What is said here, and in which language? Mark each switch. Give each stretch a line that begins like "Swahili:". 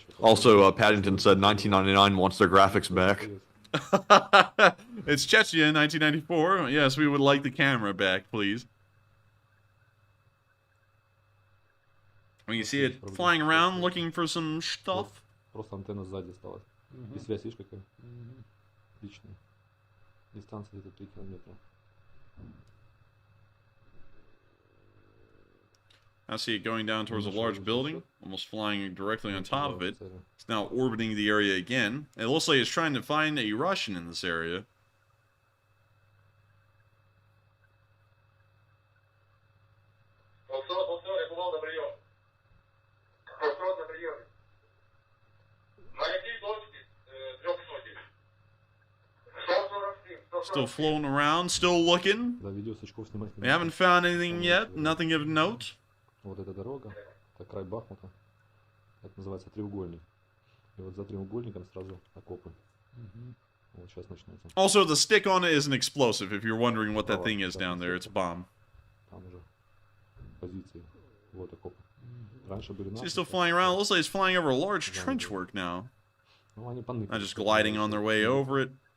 English: Also, Paddington said 1999 wants their graphics back. It's Chechnya in 1994. Yes, we would like the camera back, please. When you see it flying around looking for some stuff.
Russian: Просто антенна сзади осталась. И связь, видишь, какая? Отличная. Дистанция где-то 3 километра.
English: I see it going down towards a large building, almost flying directly on top of it. It's now orbiting the area again. It looks like it's trying to find a Russian in this area. Still floating around, still looking. We haven't found anything yet, nothing of note.
Russian: Вот эта дорога, это край Бахмута. Это называется треугольник. И вот за треугольником сразу окопы. Вот сейчас начнется.
English: Also, the stick on it is an explosive, if you're wondering what that thing is down there. It's a bomb.
Russian: Там уже позиции. Вот окопы. Раньше были
English: So he's still flying around. It looks like he's flying over a large trench work now. Not just gliding on their way over it.